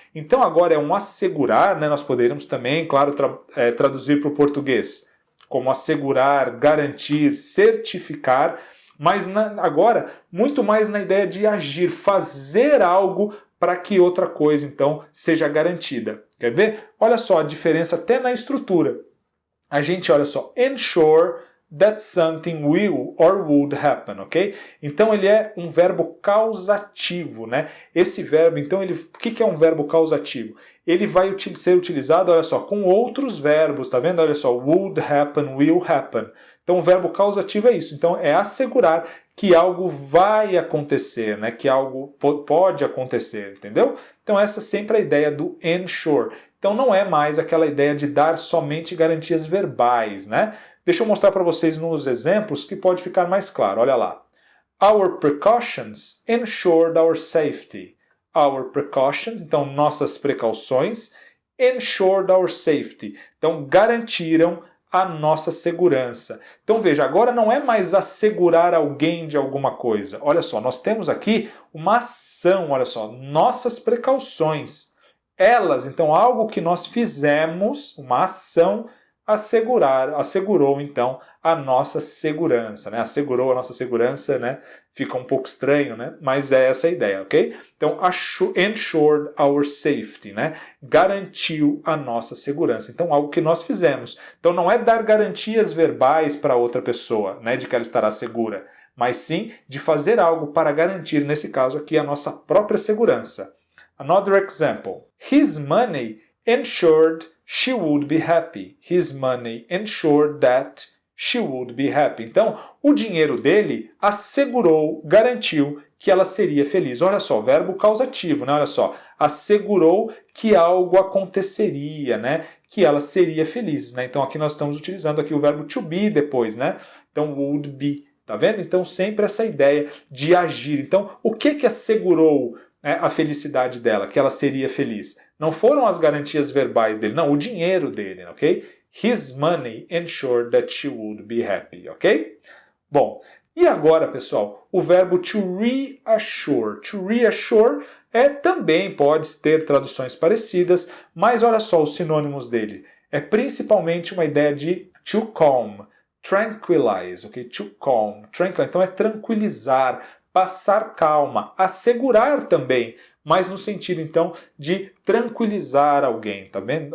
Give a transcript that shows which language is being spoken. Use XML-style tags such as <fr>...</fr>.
<pt>Então agora é um assegurar, né? Nós poderíamos também, claro, traduzir para o português como assegurar, garantir, certificar, mas agora muito mais na ideia de agir, fazer algo para que outra coisa então seja garantida. Quer ver? Olha só a diferença até na estrutura. A gente, olha só,</pt> <en>ensure that something will or would happen, ok?</en> <pt>Então ele é um verbo causativo, né? Esse verbo, então, o que é um verbo causativo? Ele vai ser utilizado, olha só, com outros verbos, tá vendo? Olha só,</pt> <en>would happen, will happen.</en> <pt>Então o verbo causativo é isso, então é assegurar que algo vai acontecer, né? Que algo pode acontecer, entendeu? Então essa é sempre a ideia do ensure. Então não é mais aquela ideia de dar somente garantias verbais, né? Deixa eu mostrar para vocês nos exemplos que pode ficar mais claro. Olha lá.</pt> <en>Our precautions ensured our safety. Our precautions,</en> <pt>então nossas precauções,</pt> <en>ensured our safety.</en> <pt>Então garantiram a nossa segurança. Então veja, agora não é mais assegurar alguém de alguma coisa. Olha só, nós temos aqui uma ação, olha só, nossas precauções. Elas, então algo que nós fizemos, uma ação, assegurou então a nossa segurança, né? Assegurou a nossa segurança, né? Fica um pouco estranho, né? Mas é essa a ideia, ok? Então,</pt> <en>ensured our safety,</en> <pt>né? Garantiu a nossa segurança. Então, algo que nós fizemos. Então, não é dar garantias verbais para outra pessoa, né? De que ela estará segura, mas sim de fazer algo para garantir, nesse caso aqui, a nossa própria segurança.</pt> <en>Another example. His money ensured she would be happy. His money ensured that she would be happy.</en> <pt>Então, o dinheiro dele assegurou, garantiu que ela seria feliz. Olha só, verbo causativo, né? Olha só, assegurou que algo aconteceria, né? Que ela seria feliz, né? Então, aqui nós estamos utilizando aqui o verbo to be depois, né? Então, would be, tá vendo? Então, sempre essa ideia de agir. Então, o que assegurou a felicidade dela, que ela seria feliz? Não foram as garantias verbais dele, não, o dinheiro dele, ok?</pt> <en>His money ensured that she would be happy, ok?</en> <pt>Bom, e agora, pessoal, o verbo to reassure. To reassure também pode ter traduções parecidas, mas olha só os sinônimos dele. É principalmente uma ideia de</pt> <en>to calm, tranquilize,</en> <pt>ok?</pt> <en>To calm, tranquilize.</en> <pt>Então é tranquilizar, passar calma, assegurar também, mas no sentido então de tranquilizar alguém, tá vendo?</pt>